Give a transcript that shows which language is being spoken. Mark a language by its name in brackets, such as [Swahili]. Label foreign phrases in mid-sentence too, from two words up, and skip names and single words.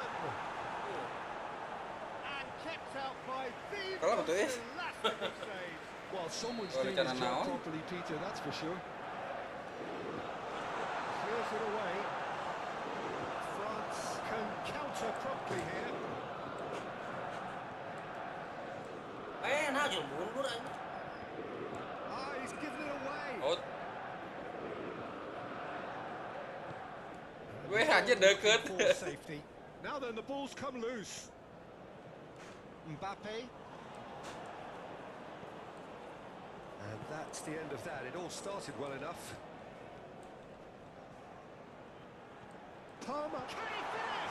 [English] and kept out by the [Indonesian] Kalau betul, [English] most elastic save. Well, someone's Oh, doing his [Indonesian] rencana [English] job [Sundanese] naon? [English] properly, Peter, that's for sure. Clears it away. France can counter promptly here. [Sundanese] Nah jeung mundur anjing. [English] Ah, he's given it away. Out. [Indonesian] Weh aja deket. [English] For safety. Now then, the ball's come loose. Mbappe. And that's the end of that. It all started well enough. Palmer. Can he finish?